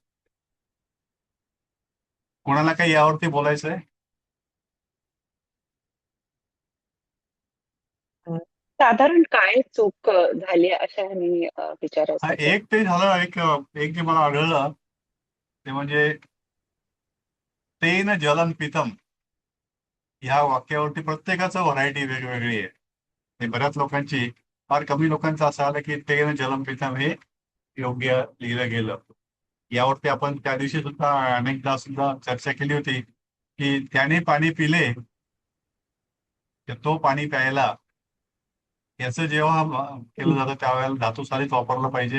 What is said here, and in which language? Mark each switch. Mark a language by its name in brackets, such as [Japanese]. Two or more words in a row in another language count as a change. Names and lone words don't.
[Marathi] कोणाला काही यावरती बोलायचं आहे? साधारण काय चूक झाली अशा ह्यानी हा, विचारायसाठी. एक ते झालं. एक जे मला आढळलं ते म्हणजे [Sanskrit] तेन जलम पितम [Marathi] ह्या वाक्यावरती प्रत्येकाचं व्हरायटी वेगवेगळी आहे. हे बऱ्याच लोकांची, फार कमी लोकांचं असं आलं की [Sanskrit] तेन जलम पितम [Marathi] हे योग्य लिहिलं गेलं. यावरती आपण त्या दिवशी सुद्धा अनेकदा सुद्धा चर्चा केली होती की त्याने पाणी पिले तर तो पाणी प्यायला याचं जेव्हा केलं जातं त्यावेळेला धातू साधित वापरलं पाहिजे.